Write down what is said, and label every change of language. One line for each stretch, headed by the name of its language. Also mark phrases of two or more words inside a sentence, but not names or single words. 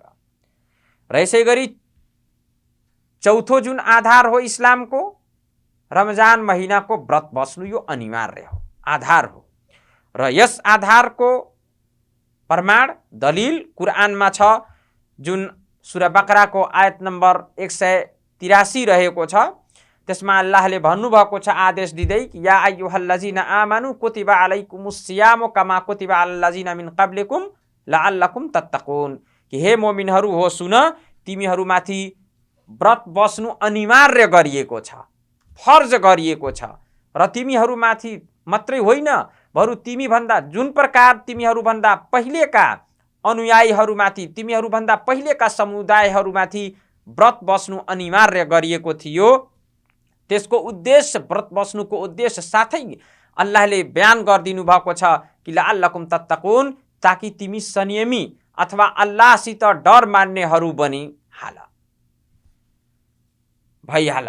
Nepali: र यसै गरी चौथो जुन आधार हो इस्लामको, रमजान महिनाको व्रत बस्नु, यो अनिवार्य हो, आधार हो। र यस आधारको प्रमाण दलिल कुरानमा छ, जुन सूरा बकराको आयत नम्बर 183 रहेको छ। त्यसमा अल्लाहले भन्नुभएको छ आदेश दिँदै कि
Arabic: يا أيها الذين آمنوا كتب عليكم الصيام كما كتب على الذين من قبلكم لعلكم
Nepali: तत्तकुन, कि हे मोमिनहरू हो सुन, तिमीहरूमाथि व्रत बस्नु अनिवार्य गरिएको छ, फर्ज गरिएको छ, र तिमीहरूमाथि मात्रै होइन बरु तिमीभन्दा जुन प्रकार तिमीहरूभन्दा पहिलेका अनुयायीहरूमाथि, तिमीहरूभन्दा पहिलेका समुदायहरूमाथि व्रत बस्नु अनिवार्य गरिएको थियो, त्यसको उद्देश्य, व्रत बस्नुको उद्देश्य साथै अल्लाहले बयान गरिदिनु भएको छ कि
Arabic: لعلكم تتقون,
Nepali: ताकि तिमी संयमी अथवा अल्लाहसित डर मान्नेहरू बनी भइहाल।